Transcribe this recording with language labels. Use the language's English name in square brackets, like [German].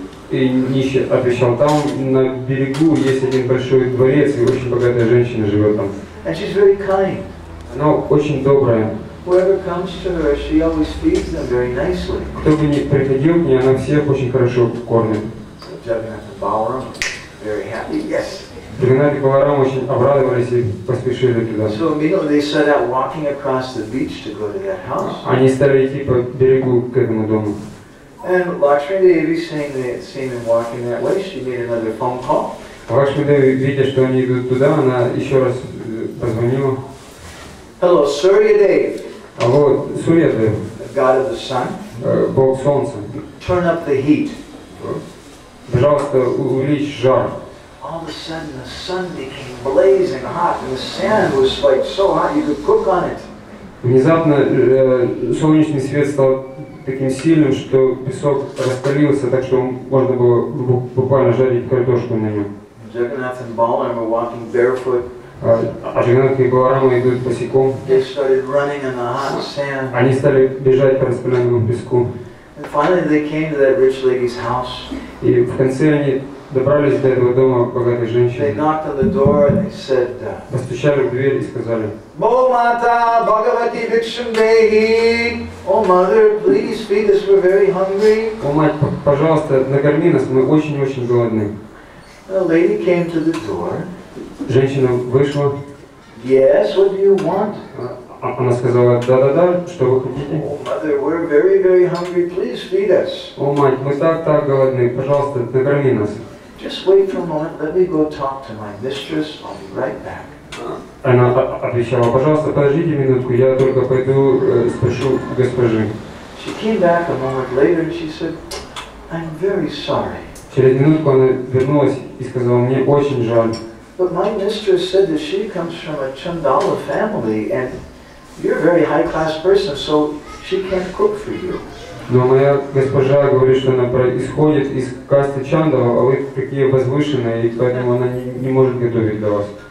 [Russian] И нищий отвечал: там на берегу есть один большой дворец, и очень богатая женщина живет там. [English] And she's very kind. [Russian] Она очень добрая. [English] Whoever comes to her, she always feeds them very nicely. [Russian] Кто бы ни приходил к ней, она всех очень хорошо кормит. [English] So Jagannath and Balaram very happy. Yes. [Russian] Джаганнат и Баларам очень обрадовались и поспешили туда. [English] So immediately they set out walking across the beach to go to that house. [Russian] Они стали идти по берегу к этому дому. [English] And Lakshmi Devi, seeing them walking that way, she made another phone call. [Russian] Лакшми Деви, видя, что они идут туда, она еще раз позвонила. [English] Hello, Surya Dev, [Russian] Алло, Сурья Дев, [English] the god of the sun. [Russian] Бог Солнца, [English] Turn up the heat. [Russian] пожалуйста, увеличь жар. [English] All of a sudden the sun became blazing hot and the sand was like so hot you could cook on it. [Russian] Внезапно солнечный свет стал таким сильным, что песок раскалился, так что можно было буквально жарить картошку на нем. [English] Jagannath and Balaram were walking barefoot. [Russian] А Джаганнат и Баларама идут босиком. [English] They started running in the hot sand. [Russian] Они стали бежать по раскаленному песку. [English] And finally they came to that rich lady's house. [Russian] И в конце они добрались до этого дома богатой [English] They [Russian] женщины. [English] knocked on the door and they said, [Russian] Постучали в дверь и сказали: [Sanskrit] "Oh Mata, Bhagavati Bhikshun Dehi. [English] Oh mother, please feed us, we're very hungry." [Russian] о, мать, пожалуйста, накорми нас, мы очень-очень голодны. [English] The lady came to the door. [Russian] Женщина вышла, [English] "Yes, what do you want?" [Russian] она сказала: да-да-да, что вы хотите? [English] "Oh mother, we're very, very hungry, please feed us." [Russian] О, мать, мы так голодны, пожалуйста, накорми нас. [English] "Just wait for a moment, let me go talk to my mistress, I'll be right back." [Russian] Она отвечала: пожалуйста, подождите минутку, я только пойду спрошу госпожи. [English] She came back a moment later and she said, "I'm very sorry, [Russian] Через минутку она вернулась и сказала: мне очень жаль. [English] but my mistress said that she comes from a Chandala family and you're a very high-class person, so she can't cook for you." [Russian] Но моя госпожа говорит, что она происходит из касты Чандала, а вы такие возвышенные, и поэтому она не может готовить для вас.